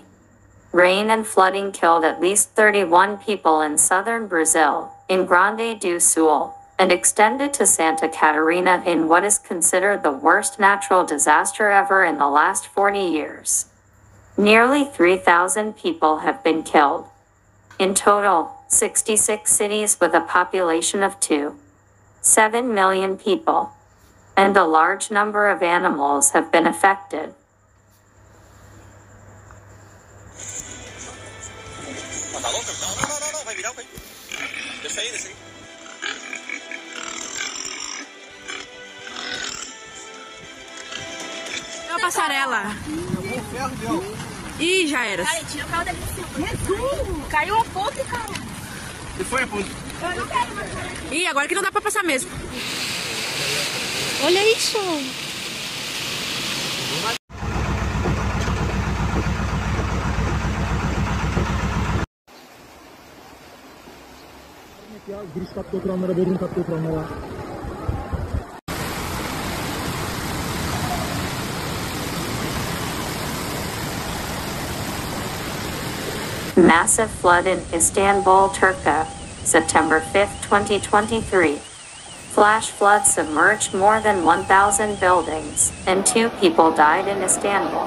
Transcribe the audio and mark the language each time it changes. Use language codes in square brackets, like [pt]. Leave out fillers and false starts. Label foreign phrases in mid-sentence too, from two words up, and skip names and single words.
[en] Rain and flooding killed at least 31 people in southern Brazil, in Grande do Sul, and extended to Santa Catarina in what is considered the worst natural disaster ever in the last 40 years. Nearly 3,000 people have been killed. In total, 66 cities with a population of 2.7 million people, and a large number of animals have been affected. [pt] A passarela. Ih, já era. Cara, tira o carro dali de cima. Jesus! Caiu a ponta, cara. E foi a ponta? Eu não quero mais. Ih, agora que não dá pra passar mesmo. Olha isso! [tr] Giriş katta oturanlara, bodrum katta oturanlara. [en] Massive flood in Istanbul, Turkey, September 5, 2023. Flash flood submerged more than 1,000 buildings, and 2 people died in Istanbul.